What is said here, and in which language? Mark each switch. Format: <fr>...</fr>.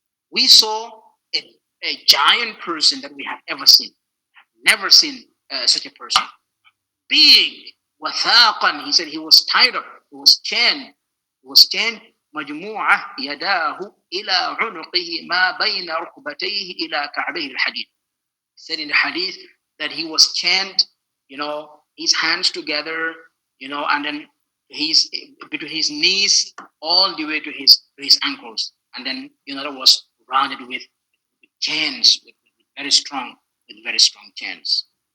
<en>We saw a giant person that we have ever seen. Never seen such a person. Big, wathaqan. He said he was tied up. He was chained.</en> <ar>مجموعة يداه إلى عنقه ما بين ركبتيه إلى كعبيه الحديد.</ar> <en>He said in the hadith that he was chained, his hands together, and then between his knees all the way to his ankles, and then that was rounded with chains, with very strong chains.</en>